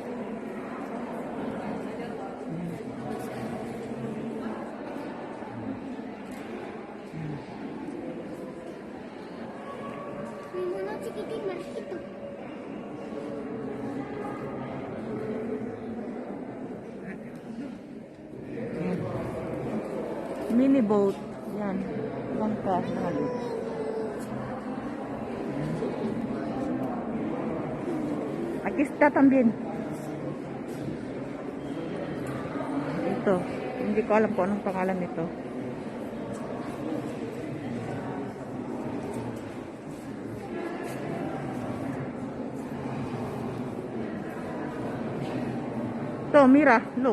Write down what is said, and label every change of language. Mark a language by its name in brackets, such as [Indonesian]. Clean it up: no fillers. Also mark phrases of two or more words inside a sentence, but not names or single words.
[Filipino] May mga chikitin malaki to. [English] Mini boat. Yan. [Filipino] Bangka. Halit. [Spanish] Aquí está también. [Filipino] Ito. Hindi ko alam kung anong pangalan nito. Ito, mira. Look.